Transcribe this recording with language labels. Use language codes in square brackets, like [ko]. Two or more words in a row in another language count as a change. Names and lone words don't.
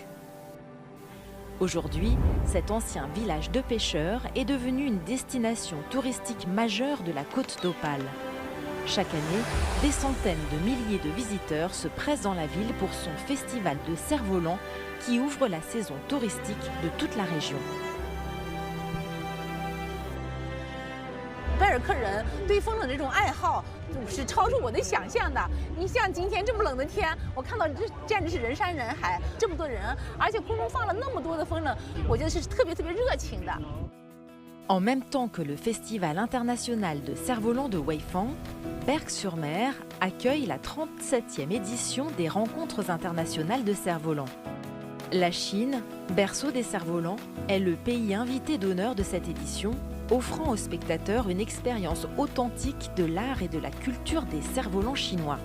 [fr] Aujourd'hui, cet ancien village de pêcheurs est devenu une destination touristique majeure de la Côte d'Opale. Chaque année, des centaines de milliers de visiteurs se pressent dans la ville pour son festival de cerfs-volants qui ouvre la saison touristique de toute la région. [zh] 贝尔克人对风筝这种爱好是超出我的想象的。你像今天这么冷的天，我看到这简直是人山人海，这么多人，而且空中放了那么多的风筝，我觉得是特别热情的。 [fr] En même temps que le Festival international de cerfs-volants de Weifang, Berck-sur-Mer accueille la 37e édition des rencontres internationales de cerfs-volants. La Chine, berceau des cerfs-volants, est le pays invité d'honneur de cette édition, offrant aux spectateurs une expérience authentique de l'art et de la culture des cerfs-volants chinois.